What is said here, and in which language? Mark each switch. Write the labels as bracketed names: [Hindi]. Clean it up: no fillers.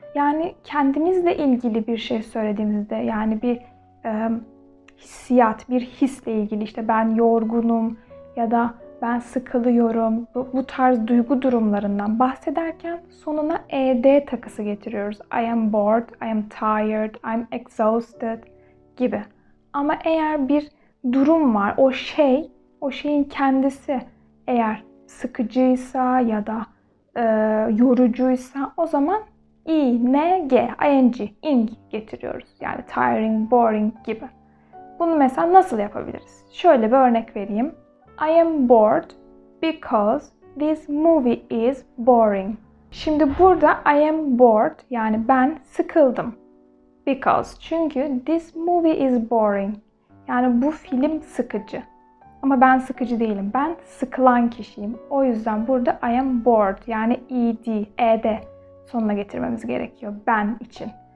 [Turkish] Yani kendimizle ilgili bir şey söylediğimizde yani bir hissiyat, bir hisle ilgili işte ben yorgunum ya da ben sıkılıyorum. Bu tarz duygu durumlarından bahsederken sonuna ed takısı getiriyoruz. [English] I am bored, I am tired, I am exhausted [Turkish] gibi. Ama eğer bir durum var, o şeyin kendisi eğer sıkıcıysa ya da yorucuysa o zaman ing getiriyoruz. Yani tiring, boring gibi. Bunu mesela nasıl yapabiliriz? Şöyle bir örnek vereyim. [English] I am bored because this movie is boring. [Turkish] Şimdi burada [English] I am bored [Turkish] yani ben sıkıldım. Because çünkü [English] this movie is boring. [Turkish] Yani bu film sıkıcı. Ama ben sıkıcı değilim. Ben sıkılan kişiyim. O yüzden burada [English] I am bored [Turkish] yani ed sonuna getirmemiz gerekiyor. Ben için.